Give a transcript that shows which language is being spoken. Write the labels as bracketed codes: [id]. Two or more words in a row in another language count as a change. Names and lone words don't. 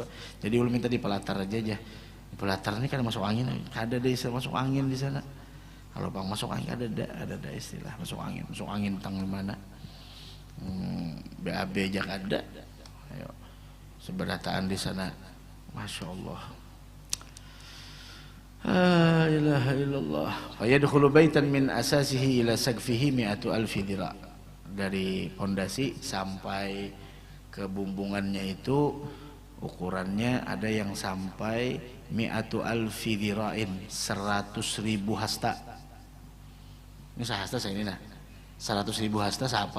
[bjn] Jadi ulun minta di pelatar aja. Di pelatar ini kan masuk angin, kada ada istilah masuk angin di sana. Kalau pang masuk angin ada istilah masuk angin tang mana? BAB aja kada. Ayo, seberataan di sana, [ar] ما شاء الله. لا إله إلا الله. فيدخل بيتا من أساسه إلى سقفه مائة ألف ذراع. [bjn] Dari pondasi sampai ke bumbungannya itu ukurannya ada yang sampai [ar] مائة ألف ذراع, [bjn] 100.000 hasta. Ini sahasta saya ini nah. 100.000 hasta siapa?